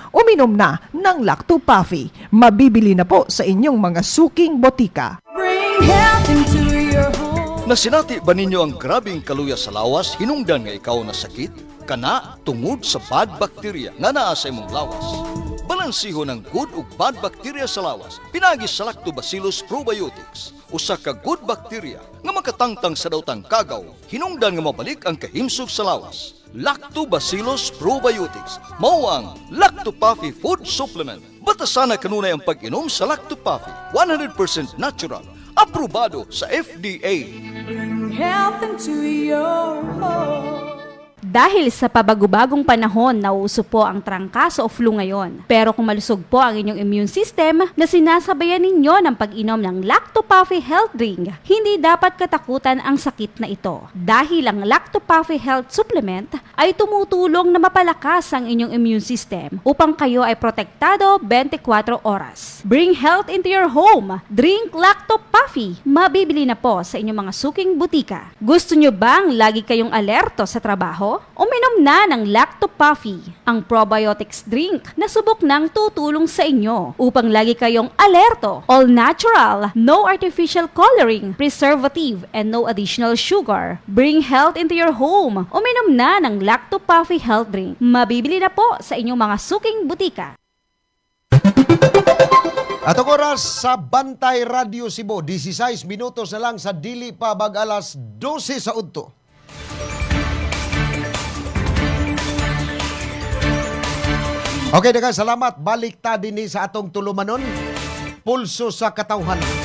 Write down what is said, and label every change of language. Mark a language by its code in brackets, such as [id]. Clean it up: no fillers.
[tl] Uminom na ng Lacto Puffy. Mabibili na po sa inyong mga suking botika. [en] Bring health into your home. [ceb] Nasinati ba ninyo ang grabing kaluya sa lawas hinungdan nga ikaw na sakit? Kana tungod sa bad bacteria nga naa sa imong lawas. Balansiho ng good ug bad bacteria sa lawas pinagi sa Lactobacillus probiotics. Usa ka good bacteria nga makatangtang sa dawtang kagaw hinungdan nga mabalik ang kahimsog sa lawas. Lactobacillus probiotics mao ang Lacto Puffy food supplement. Batasan na kanunay ang pag-inom sa Lactopafi, 100% natural, aprobado sa FDA. [en] Bring health into your home. [tl] Dahil sa pabagubagong panahon, nauuso po ang trangkaso o flu ngayon. Pero kung malusog po ang inyong immune system na sinasabayan ninyo ng pag-inom ng Lactopafi Health Drink, hindi dapat katakutan ang sakit na ito. Dahil ang Lactopafi Health Supplement ay tumutulong na mapalakas ang inyong immune system upang kayo ay protektado 24 oras. [en] Bring health into your home. Drink Lactopafi. [tl] Mabibili na po sa inyong mga suking butika. Gusto nyo bang lagi kayong alerto sa trabaho? Uminom na ng Lactopafi, ang probiotics drink na subok nang tutulong sa inyo upang lagi kayong alerto. [en] All natural, no artificial coloring, preservative, and no additional sugar. Bring health into your home. [tl] Uminom na ng Lactopafi Health Drink. Mabibili na po sa inyong mga suking butika. [ceb] At ang oras sa Bantay Radio Cebu, 16 minutos na lang sa dili pa bag-alas 12 sa udto. Okay, daghang salamat. Balik ta dinhi sa atong tulumanon. Pulso sa katawhan.